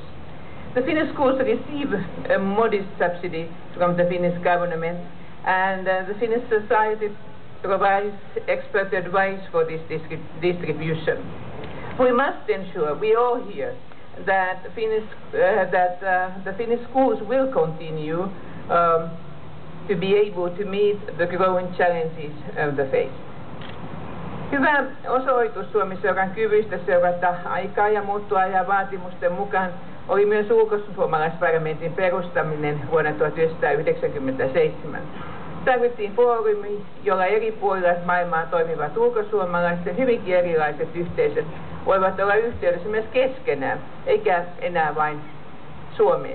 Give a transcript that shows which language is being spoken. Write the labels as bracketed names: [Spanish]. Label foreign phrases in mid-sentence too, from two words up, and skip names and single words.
[English] The Finnish schools receive a modest subsidy from the Finnish government, and the Finnish society provides expert advice for this distribution. We must ensure, we all here, that the Finnish schools will continue to be able to meet the growing challenges of the faith. [Finnish] Hyvä osoitus Suomi-seuran kyvystä seurata aikaa ja muuttua ajan vaatimusten mukaan oli myös ulkosuomalaisparlamentin perustaminen vuonna 1997. Tarvittiin foorumi, jolla eri puolilla maailmaa toimivat ulkosuomalaiset hyvinkin erilaiset yhteisöt voivat olla yhteydessä myös keskenään, eikä enää vain Suomeen.